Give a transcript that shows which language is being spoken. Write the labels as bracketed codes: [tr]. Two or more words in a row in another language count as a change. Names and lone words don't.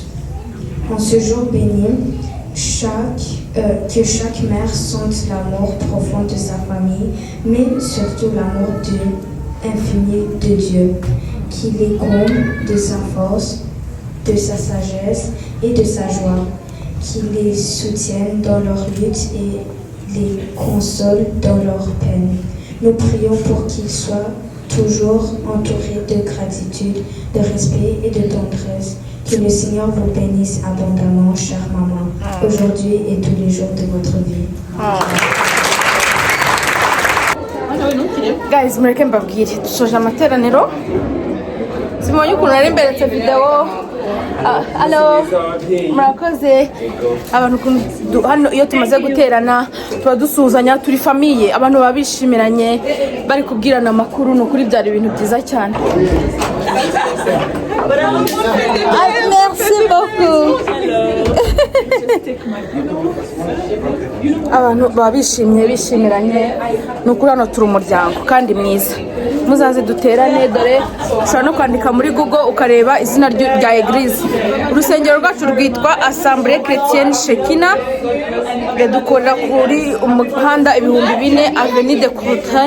[fr] En ce jour béni, que chaque mère sente l'amour profond de sa famille, mais surtout l'amour infini de Dieu, qui les comble de sa force, de sa sagesse et de sa joie, qui les soutienne dans leur lutte et les console dans leur peine. Nous prions pour qu'ils soient toujours entourés de gratitude, de respect et de tendresse. Que le Seigneur vous bénisse abondamment, chère maman, aujourd'hui et tous les jours de votre vie. [rw] Guys, mureke mbabwire dusoje amateraniro simubonye ukuntu nari mberetse videwo alo murakoze abantu ukuntu hano iyo tumaze guterana tuba dusuhuzanya turi famiye abantu baba bishimiranye bari kubwirana amakuru ni ukuri byari ibintu byiza cyane. [fr] Merci beaucoup. [rw] Abantu baba bishimiranye ni ukuri hano turi umuryango kandi mwiza. Muzaze duterane, dore ushobora no kwandika muri Google ukareba izina rya eglise. Urusengero rwacu rwitwa Assemblée Chrétienne Shekina, dukorera kuri umuhanda 4000 Avenue de Courtrai.